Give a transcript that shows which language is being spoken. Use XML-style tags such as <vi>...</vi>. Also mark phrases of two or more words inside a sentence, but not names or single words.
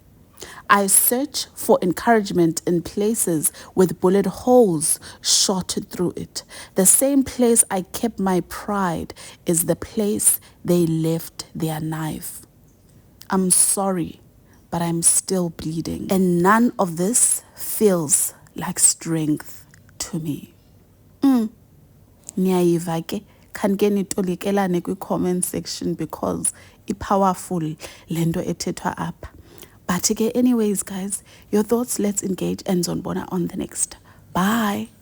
<en>I search for encouragement in places with bullet holes shot through it. The same place I kept my pride is the place they left their knife. I'm sorry, but I'm still bleeding. And none of this feels like strength to me.</en> <xh>Niyayiva ke khanike nitolekelane kwi-</xh> <en>comment section</en> <xh>because i-powerful lento ethethwa apha.</xh> <en>But anyways guys, your thoughts, let's engage and zonbona on the next. Bye.</en>